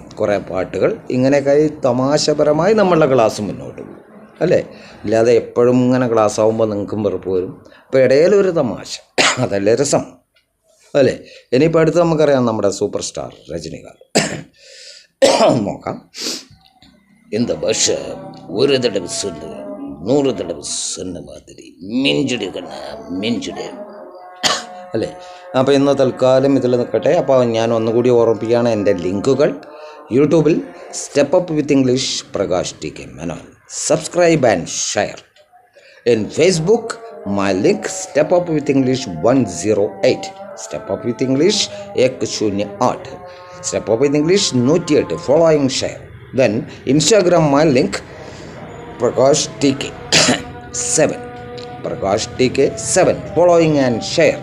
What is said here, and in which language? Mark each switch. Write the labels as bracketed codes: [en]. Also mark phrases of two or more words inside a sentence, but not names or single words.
[ml] കുറേ പാട്ടുകൾ, ഇങ്ങനെയൊക്കെ തമാശപരമായി നമ്മളുടെ ക്ലാസ് മുന്നോട്ട് പോകും അല്ലേ. ഇല്ലാതെ എപ്പോഴും ഇങ്ങനെ ക്ലാസ് ആകുമ്പോൾ നിങ്ങൾക്കും വെറുപ്പ് വരും. അപ്പോൾ ഇടയിലൊരു തമാശ, അതല്ലേ രസം അല്ലേ. ഇനിയിപ്പോൾ അടുത്ത് നമുക്കറിയാം നമ്മുടെ സൂപ്പർ സ്റ്റാർ രജനികാന്ത്. നോക്കാം. [ta] இந்த வருஷம் ஒரு தடவை சொல்லு, 100 தடவை சொன்ன மாதிரி [ml] മിഞ്ചിട് കണ്ണ മിഞ്ചിട് അല്ലേ. അപ്പോൾ ഇന്ന് തൽക്കാലം ഇതിൽ നിൽക്കട്ടെ. അപ്പോൾ ഞാൻ ഒന്നുകൂടി ഓർമ്മിപ്പിക്കുകയാണ് എൻ്റെ ലിങ്കുകൾ. യൂട്യൂബിൽ സ്റ്റെപ്പ് അപ്പ് വിത്ത് ഇംഗ്ലീഷ് പ്രകാശ് ടി കെ മേനോൻ, [en] subscribe and share. in Facebook my link step up with english 108, step up with english 108, step up with english 108, following share. Then Instagram my link prakash tk 7, prakash tk 7, following and share.